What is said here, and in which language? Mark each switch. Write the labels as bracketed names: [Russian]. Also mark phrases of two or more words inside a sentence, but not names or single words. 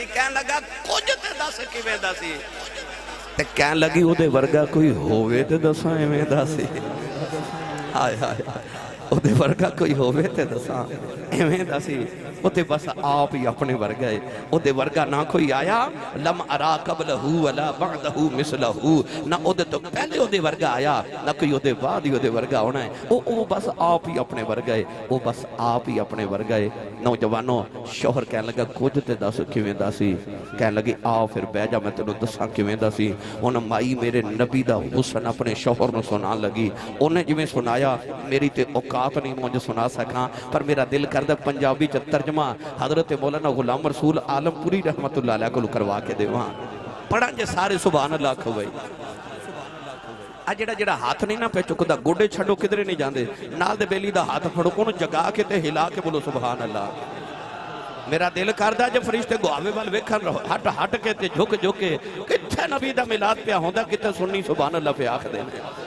[Punjabi] کہن لگا کجھ تے دس کِویں دسی۔ تے کہن لگی اوہدے ورگا کوئی ہووے تے دساں ایویں دسی. ہائے ہائے اوہدے ورگا کوئی ہووے تے دساں ایویں دسی. اوتے بس آپ ہی اپنے ورگا ہے، اوہدے ورگا نہ کوئی آیا. [Arabic] لم أر قبله ولا بعده مثله, [Punjabi] نہ اوہدے توں پہلے اوہدے ورگا آیا نہ کوئی اوہدے بعد ہی اوہدے ورگا ہونا ہے. او بس آپ ہی اپنے ورگا ہے، او بس آپ ہی اپنے ورگا ہے. نوجواناں شوہر کہنے لگا کجھ تے دس کِویں دسی. کہنے لگی آ فیر بہہ جا میں تینوں دساں کِویں دسی. ہن مائی میرے نبی دا حسن اپنے شوہر نوں سنان لگی. انہاں جِویں سنایا میری تے اوقات نہیں مجھ سنا سکا، پر میرا دل کردا پنجابی چ ترجمہ حضرت مولانا غلام رسول عالمپوری [Arabic] رحمة الله عليه [Punjabi] کو کروا کے دیواں. پڑھا جے سارے [Arabic] سبحان الله [Punjabi] آکھو بھائی۔ آ جیہڑا جیہڑا ہتھ نہیں نا پے چکدا، گوڈے چھڈو کدھرے نہیں جاندے، نال دے بیلی دا ہتھ پھڑو اوہنوں جگا کے تے ہلا کے بولو [Arabic] سبحان الله. [Punjabi] میرا دل کردا جے فرشتے گواہے وال ویکھن رہو، ہٹ ہٹ کے تے جھک جھک کے کتھے نبی دا میلاد پیا ہوندا، کتھے سنی [Arabic] سبحان الله [Punjabi] پے آکھدے نے.